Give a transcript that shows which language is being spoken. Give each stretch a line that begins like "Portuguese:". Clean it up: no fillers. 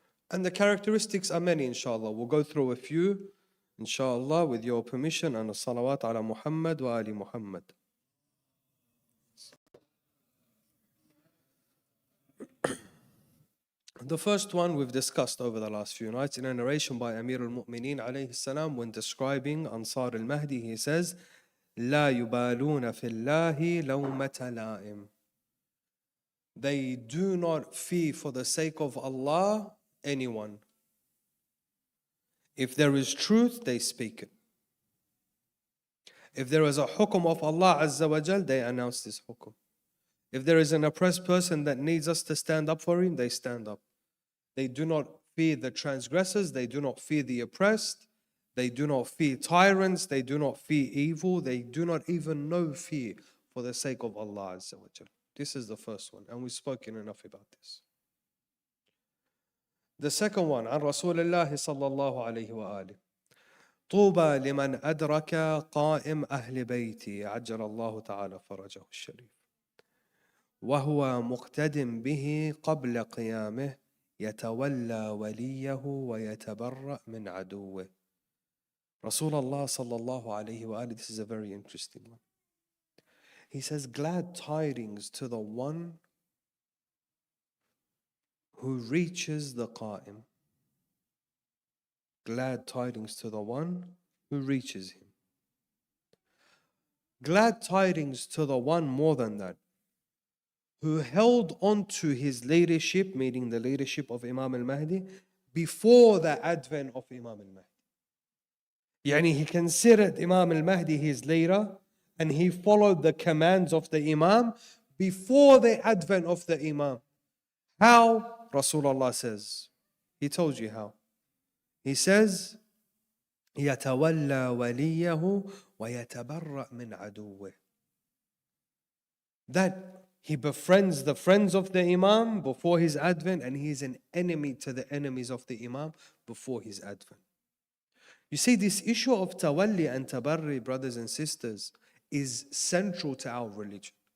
English: And the characteristics are many, inshallah. We'll go through a few, inshallah, with your permission, and a salawat ala Muhammad wa ali Muhammad. The first one we've discussed over the last few nights in a narration by Amir al-Mu'mineen alayhi salam when describing Ansar al-Mahdi. He says,
Arabic: لا يبالون في الله لومة لائم.
English: They do not fear for the sake of Allah anyone. If there is truth, they speak it. If there is a hukum of Allah Azza wa Jal, they announce this hukum. If there is an oppressed person that needs us to stand up for him, they stand up. They do not fear the transgressors, they do not fear the oppressed, they do not fear tyrants, they do not fear evil, they do not even know fear for the sake of Allah Azza wa Jal. This is the first one, and we've spoken enough about this. The second one,
Arabic: عن رسول الله صلى الله عليه وآله. طوبى لمن أدرك قائم أهل بيتي عجل الله تعالى فرجه الشريف وهو مقتد به قبل قيامه يتولى وليه ويتبرأ من عدوه.
English: Rasulullah sallallahu alayhi wa alihi, this is a very interesting one. He says, glad tidings to the one who reaches the Qa'im. Glad tidings to the one who reaches him. Glad tidings to the one more than that, who held on to his leadership, meaning the leadership of Imam al-Mahdi, before the advent of Imam al-Mahdi. Yani he considered Imam al-Mahdi his leader, and he followed the commands of the Imam before the advent of the Imam. How? Rasulullah says. He told you how. He says,
Arabic: يَتَوَلَّى وَلِيَّهُ وَيَتَبَرَّأْ مِنْ عَدُوِّهِ.
English: That he befriends the friends of the Imam before his advent, and he is an enemy to the enemies of the Imam before his advent. You see, this issue of tawalli and tabarri, brothers and sisters, is central to our religion.